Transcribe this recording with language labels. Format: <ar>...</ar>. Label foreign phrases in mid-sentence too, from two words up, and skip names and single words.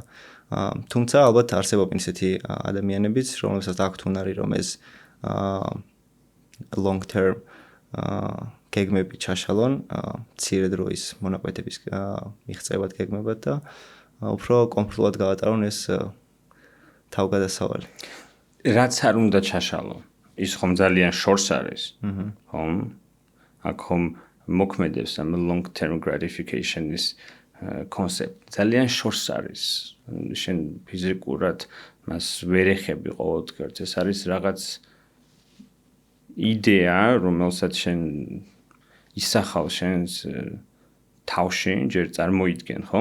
<ka>თუმცა ალბათ არსებობენ ისეთი ადამიანებიც, რომლებსაც აქვთ უნარი, რომ ეს</ka> <en>long term</en> <ka>გეგმები ჩაშალონ, მცირე დროის მონაკვეთების მიღწევად გეგმებად და უფრო კომფორტულად გაატარონ ეს თავგადასავალი. რაც არ უნდა ჩაშალო, ის ხომ ძალიან შორს არის. ხომ? აქ ხომ მოქმედებს ამ</ka> <en>long term gratification-</en> <ka>ის კონცეპტი. ძალიან შორს არის. შენ ფიზიკურად მას ვერ ეხები ყოველდღიურად. ეს არის რაღაც იდეა, რომელსაც შენ ისახავ შენს თავში, ჯერ წარმოიდგენ, ხომ?</ka>